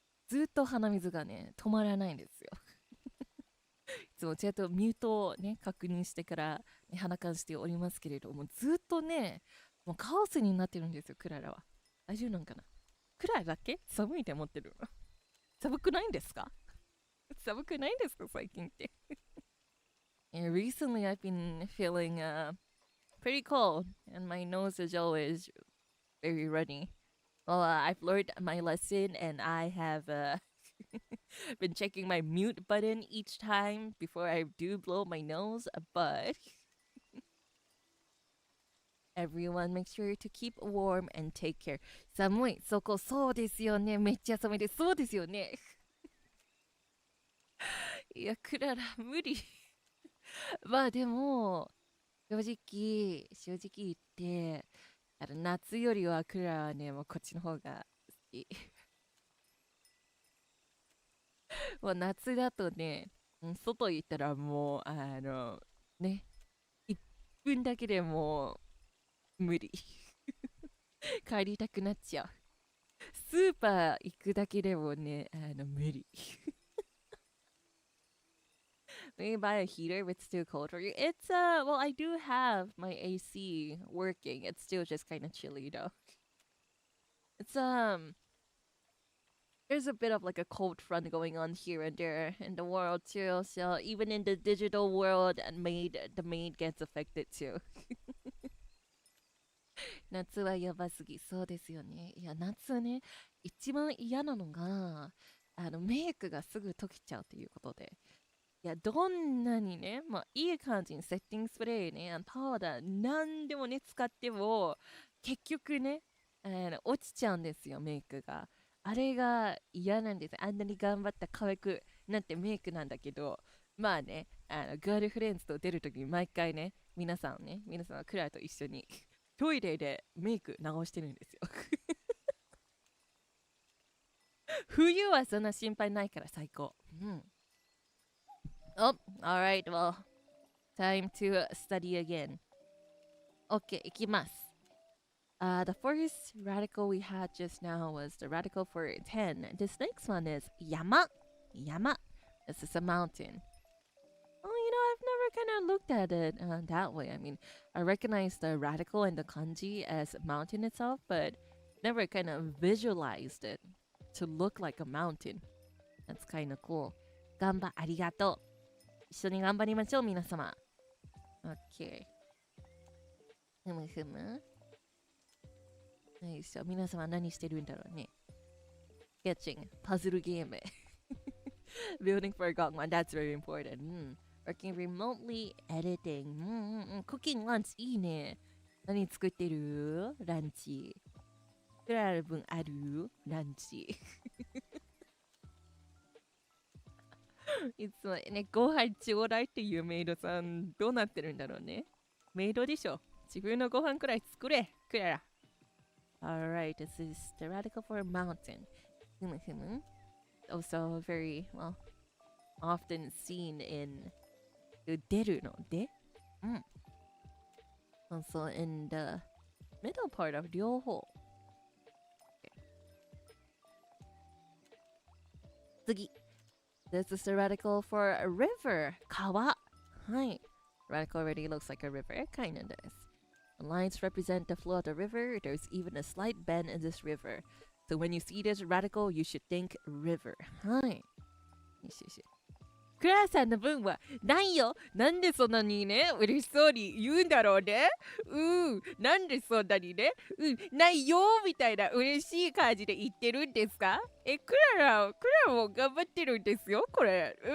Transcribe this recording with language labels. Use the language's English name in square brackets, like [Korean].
[Japanese] ずっと鼻水がね、止まらないんですよ。いつもちゃんとミュートをね、確認してから、ね、鼻かんしておりますけれども、ずっとね、もうカオスになってるんですよ、クララは。大丈夫なんかな。クララだけ寒いって思ってるの。寒くないんですか？寒くないんですか最近って。 [English] And recently I've been feeling pretty cold and my nose is always very runny. Well, I've learned my lesson and I have been checking my mute button each time before I do blow my nose, but everyone make sure to keep warm and take care. [Japanese] 寒い。そこ、そうですよね。めっちゃ寒いです。そうですよね。いや、クララ、無理。まあでも、正直言って、夏よりはクララはね、もうこっちの方が好き。もう夏だとね、外行ったらもう、ね、1分だけでもう無理。帰りたくなっちゃう。スーパー行くだけでもね、無理。 [English] Maybe buy a heater if it's too cold for you. It's well, I do have my AC working. It's still just kind of chilly though. It's there's a bit of like a cold front going on here and there in the world too. So even in the digital world, and the maid gets affected too. [Japanese] 夏はやばすぎ。そうですよね。いや、夏ね、一番嫌なのが、メイクがすぐ溶けちゃうということで。いや、どんなにね、まあ、いい感じにセッティングスプレーね、パウダー、なんでもね、使っても、結局ね、落ちちゃうんですよ、メイクが。あれが嫌なんです。あんなに頑張った可愛くなってメイクなんだけど、まあね、ガールフレンズと出るときに毎回ね、皆さんはクララと一緒にトイレでメイク直してるんですよ。冬はそんな心配ないから最高。うん。 [English] Oh, alright, well, time to study again. Okay, [Japanese] いきます。 [English] The first radical we had just now was the radical for 10. This next one is yama. Yama. This is a mountain. Oh, I've never kind of looked at it that way. I mean, I recognize the radical and the kanji as mountain itself, but never kind of visualized it to look like a mountain. That's kind of cool. [Japanese] Gamba arigato. 一緒に頑張りましょう、皆様。 OK。 ふむふむ。よいしょ。皆様何してるんだろうね。 [English] Sketching. [Japanese] パズルゲーム。 [English] Building for a gogh. That's very important. Working remotely, editing. Cooking lunch. [Japanese] いいね。何作ってるランチ。クララ分あるランチ。いつもね、ご飯ちょうだいっていうメイドさん、どうなってるんだろうね。メイドでしょ。自分のご飯くらい作れ、クララ。 [English] Alright, this is the radical for a mountain. Also very, well, often seen in [Japanese] 出るので、 [English] Also in the middle part of 両方。 [Japanese] 次。 [English] This is the radical for a river. [Japanese] 川。はい。 [English] Radical already looks like a river. Kinda does. The lines represent the flow of the river. There's even a slight bend in this river. So when you see this radical, you should think river. [Japanese] はい。よしよし。クラさんの分はないよ。なんでそんなにね、嬉しそうに言うんだろうね。なんでそんなにね、ないよみたいな嬉しい感じで言ってるんですか？クララも頑張ってるんですよ、これ。